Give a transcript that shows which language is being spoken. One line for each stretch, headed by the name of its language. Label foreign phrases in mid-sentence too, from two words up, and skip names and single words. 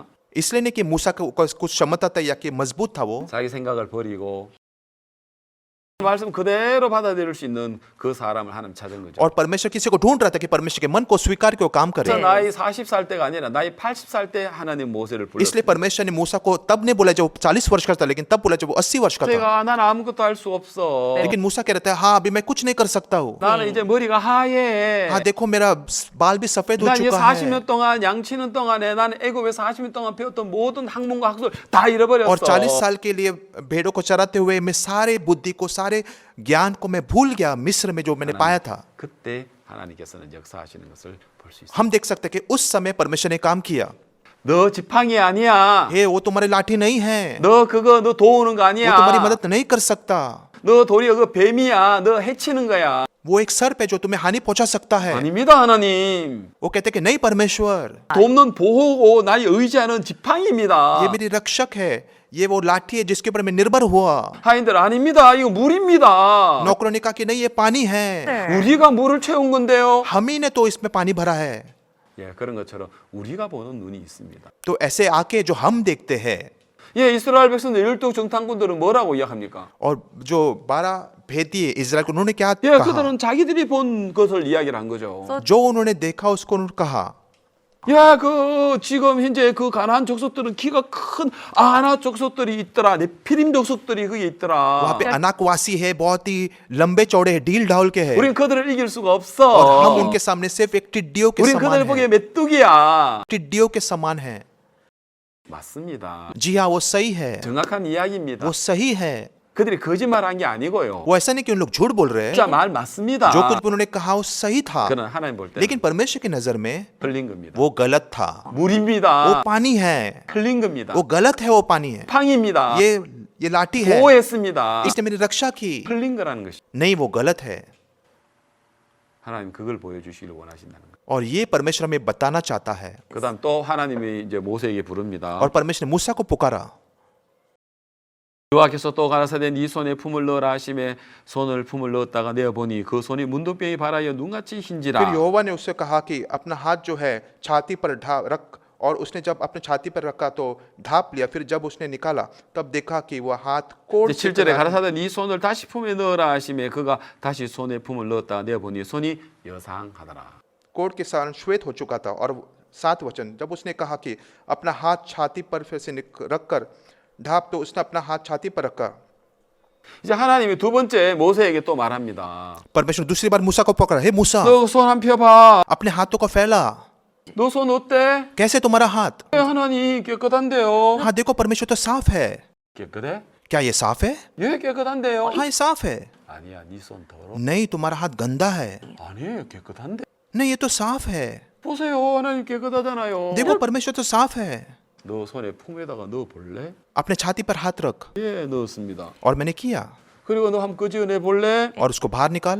Hindi: इसलिए नहीं कि मूसा को कुछ क्षमता था या कि मजबूत था वो
Korean: 자기 생각을 버리고 말씀 그대로 받아들일 수 있는 그 사람을 하나님 찾은 거죠.
Hindi: और परमेश्वर किसी को ढूंढ रहा था कि परमेश्वर के मन को स्वीकार के वो काम करे
Korean: 그래서 나이 40살 때가 아니라 나이 80살 때 하나님 모세를
Hindi: इसलिए
Korean: 불렀어요.
Hindi: परमेश्वर ने मूसा को तब नहीं बोला जब वो 40 वर्ष का था लेकिन तब बोला जब वो 80 वर्ष का था
Korean: 제가 난 아무것도 할 수 없어.
Hindi: लेकिन मूसा कह रहा था हाँ अभी मैं कुछ नहीं कर सकता हूँ
Korean: 나는 이제 머리가 하얘.
Hindi: हाँ देखो मेरा बाल भी सफेद हो
Korean: 난 이제
Hindi: चुका
Korean: 40년
Hindi: है
Korean: 동안 양치는 동안에 나는 애굽에 40년 동안 배웠던 모든 학문과 학술 다 잃어버렸어.
Hindi: और 40 साल के लिए भेड़ों को चराते हुए मैं सारे बुद्धि को सारे ज्ञान को मैं भूल गया मिस्र में जो मैंने पाया था
Korean: 그때 하나님께서는 역사하시는 것을 볼 수 있어요.
Hindi: हम देख सकते हैं कि उस समय परमेश्वर ने काम किया
Korean: 너 지팡이 아니야.
Hindi: हे वो तुम्हारी लाठी नहीं है,
Korean: 너 그거 너 도우는 거
Hindi: वो
Korean: 아니야.
Hindi: तुम्हारी मदद नहीं कर सकता,
Korean: 너 도리어 그 뱀이야. 너 해치는 거야.
Hindi: वो एक सर्प है जो तुम्हें हानि पहुंचा सकता है।
Korean: 아닙니다, 하나님.
Hindi: वो कहते कि नहीं परमेश्वर,
Korean: 돕는 보호고 나의 의지하는 지팡이입니다.
Hindi: ये मेरी रक्षक है, ये वो लाठी है जिसके ऊपर मैं निर्भर हुआ।
Korean: 하인들 아닙니다. 이거 물입니다.
Hindi: नौकरों ने कहा कि नहीं ये पानी है,
Korean: 우리가 물을 채운 건데요.
Hindi: हम ही ने तो इसमें पानी भरा है।
Korean: 예, 그런 것처럼 우리가 보는 눈이 있습니다.
Hindi: तो ऐसे आके जो हम देखते हैं,
Korean: 예, 이스라엘 백성들 12 정탐꾼들은 뭐라고 이야기합니까?
Hindi: और जो 12 भेदिए इजराइल को उन्होंने क्या
Korean: 예,
Hindi: कहा,
Korean: 그들은 자기들이 본 것을 이야기를 한 거죠.
Hindi: जो उन्होंने देखा उसको उन्होंने कहा।
Korean: 야, 그 지금 현재 그 가나안 족속들은 키가 큰 아나 족속들이 있더라. 네피림 족속들이 거기
Hindi: वहाँ
Korean: 있더라.
Hindi: पे अनाकवासी है, बहुत ही लंबे चौड़े है, ढील ढाल के है,
Korean: 우린 그들을 이길 수가
Hindi: और हम
Korean: 없어.
Hindi: उनके सामने सिर्फ एक टिड्डियों के
Korean: 우린
Hindi: समान
Korean: 그들
Hindi: है,
Korean: 보기에 메뚜기야.
Hindi: टिड्डियों के समान है।
Korean: 맞습니다.
Hindi: जी हाँ, वो सही है,
Korean: 정확한 이야기입니다.
Hindi: वो सही है।
Korean: 그들이 거짓말한 게 아니고요.
Hindi: वो ऐसा नहीं कि उन लोग झूठ बोल रहे हैं,
Korean: 진짜 말 맞습니다.
Hindi: जो कुछ भी उन्होंने कहा वो सही था,
Korean: 그는 하나님 볼 때
Hindi: लेकिन परमेश्वर की नजर में
Korean: 흘린 겁니다.
Hindi: वो गलत था। वो
Korean: 물입니다.
Hindi: पानी है,
Korean: 흘린 겁니다.
Hindi: वो गलत है, वो पानी है,
Korean: 팡입니다.
Hindi: ये लाठी है,
Korean: 보호했습니다.
Hindi: इसने मेरी रक्षा की,
Korean: 흘린 거라는 것이
Hindi: नहीं वो गलत है।
Korean: 하나님 그걸 보여주시길 원하신다는 거예요.
Hindi: और ये परमेश्वर हमें बताना चाहता है।
Korean: 그다음 또 하나님이 이제 모세에게 부릅니다.
Hindi: और परमेश्वर ने मूसा को पुकारा,
Korean: 여호와께서 또 가라사대 네 손에 품을 넣으라 하심에 손을 품을 넣었다가 내어 보니 그 손이 문둥병이 발하여 눈같이
Hindi: फिर
Korean: 흰지라.
Hindi: यहोवा ने उससे कहा कि अपना हाथ जो है छाती पर रख, और उसने जब अपने छाती पर रखा तो ढांप लिया। फिर जब उसने निकाला तब देखा कि वह हाथ कोढ़ से
Korean: 7절에 가라사대 네 손을 다시 품에 넣으라 하심에 그가 다시 손에 품을 넣었다가 내어 보니 손이 여상하더라.
Hindi: कोढ़ के कारण श्वेत हो चुका था। और 7 वचन, जब उसने कहा कि अपना हाथ छाती पर फिर से रखकर ढांप, तो उसने अपना हाथ छाती पर रखा।
Korean: 이제 하나님이 두 번째 모세에게 또 말합니다.
Hindi: परमेश्वर ने दूसरी बार मूसा को पकड़ा, हे मूसा,
Korean: 너 손 한 펴봐.
Hindi: अपने हाथों को फैला।
Korean: 너 손 어때?
Hindi: कैसे तुम्हारा हाथ?
Korean: 하나님 깨끗한데요.
Hindi: हाँ देखो, परमेश्वर तो साफ है।
Korean: 깨끗해?
Hindi: क्या ये साफ है?
Korean: 예, 깨끗한데요.
Hindi: हाँ ये साफ है।
Korean: 아니야, 네 손 더러.
Hindi: नहीं, तुम्हारा हाथ गंदा है।
Korean: 아니, 깨끗한데.
Hindi: नहीं, ये तो साफ है।
Korean: 보세요, 하나님 깨끗하잖아요.
Hindi: देखो, परमेश्वर तो साफ है।
Korean: 너 손에 품에다가 넣어 볼래?
Hindi: अपने छाती पर हाथ रख।
Korean: 예, 넣었습니다.
Hindi: और मैंने किया।
Korean: 그리고 너 한번 끄집어내 볼래?
Hindi: और उसको बाहर निकाल।